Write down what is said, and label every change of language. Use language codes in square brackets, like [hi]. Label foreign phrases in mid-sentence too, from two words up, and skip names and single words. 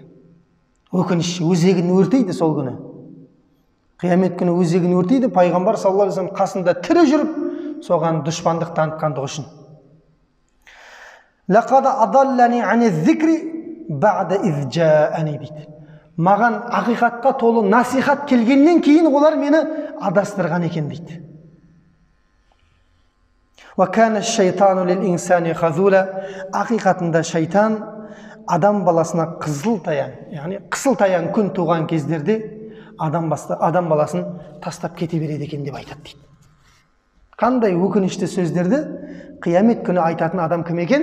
[kk] Өкініш, өзегін өртейді сол күні. Қиямет күні өзегін өртейді, пайғамбар [ar] صلى الله عليه وسلم [kk] қасында тірі жүріп, соған дұшпандық танытқандығы үшін. [ar] لقد أضلني عن الذكر بعد إذ جاءني дейді. [kk] Маған ақиқатқа толы насихат келгеннен кейін олар мені адастырған екен дейді. [ar] وكان الشيطان للإنسان خذولا. [kk] Ақиқатында шайтан адам баласына қызыл таяң, яғни қысыл таяң күн туған кездерде адам баласын тастап кете береді екен деп айтады дейді. Қандай өкінішті сөздерді қиямет күні айтатын адам кім екен?